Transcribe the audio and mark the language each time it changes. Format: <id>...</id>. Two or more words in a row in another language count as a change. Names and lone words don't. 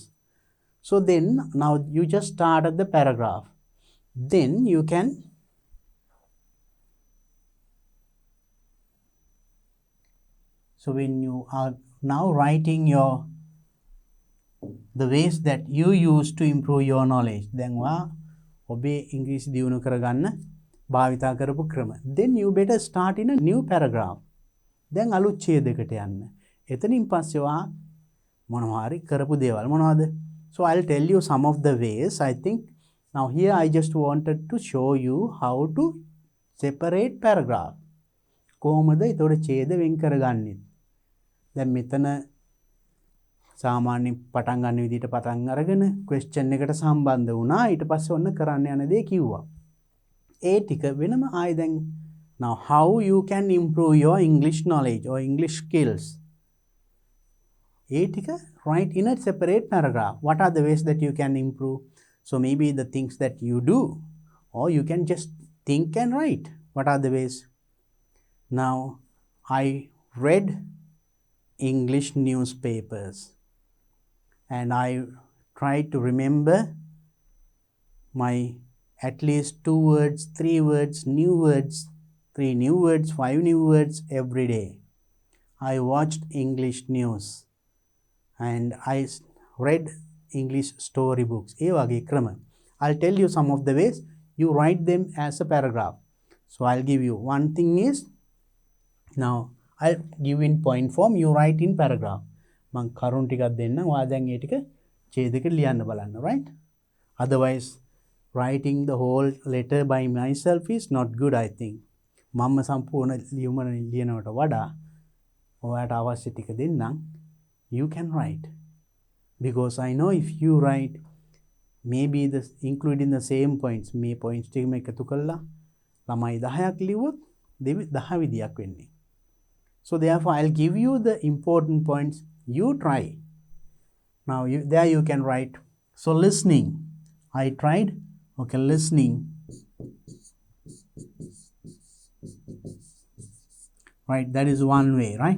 <en>So then now you just started the paragraph. Then you can so when you are now writing the ways that you use to improve your knowledge, then</en> <si>ඔබේ ඉංග්‍රීසි දියුණු කරගන්න භාවිතා කරපු ක්‍රම.</si> <en>Then you better start in a new paragraph.</en> <si>දැන් අලුත් ඡේදයකට යන්න. එතනින් පස්සේ මොනවා හරි කරපු දේවල් මොනවද?</si> <en>So I'll tell you some of the ways. I think now here I just wanted to show you how to separate paragraph.</en> <si>කොහොමද ඒතකොට ඡේද වෙන් කරගන්නේ? දැන් මෙතන සාමාන්‍ය පටන් ගන්න විදිහට පටන් අරගෙන question එකට සම්බන්ධ වුණා. ඊට පස්සේ ඔන්න කරන්න යන දේ කිව්වා. ඒ ටික වෙනම ආයෙ දැන්</si> <en>now how you can improve your English knowledge or English skills.</en> <si>ඒ ටික</si> <en>write in a separate paragraph. What are the ways that you can improve? So maybe the things that you do, or you can just think and write. What are the ways? Now, I read English newspapers and I tried to remember my at least 2 words, 3 words, new words, 3 new words, 5 new words every day. I watched English news and I read English storybooks.</en> <si>ඒ වගේ ක්‍රම.</si> <en>I'll tell you some of the ways. You write them as a paragraph. So I'll give you one thing is, now I'll give in point form, you write in paragraph.</en> <si>මං කරුණු ටිකක් දෙන්න. ඔයා දැන් ඒ ටික ඡේදයකට ලියන්න බලන්න,</si> <en>right? Otherwise writing the whole letter by myself is not good, I think.</en> <si>මම සම්පූර්ණ ලියුම ලියනවට වඩා ඔයාට අවශ්‍ය ටික දෙන්නම්.</si> <en>You can write, because I know if you write maybe the including the same points,</en> <si>මේ points ටිකම එකතු කරලා ළමයි 10ක් ලිව්වොත් 10 විදියක් වෙන්නේ.</si> <en>So therefore I'll give you the important points. You try. Now there you can write. So listening, I tried. Okay, listening. Right, that is one way, right?</en>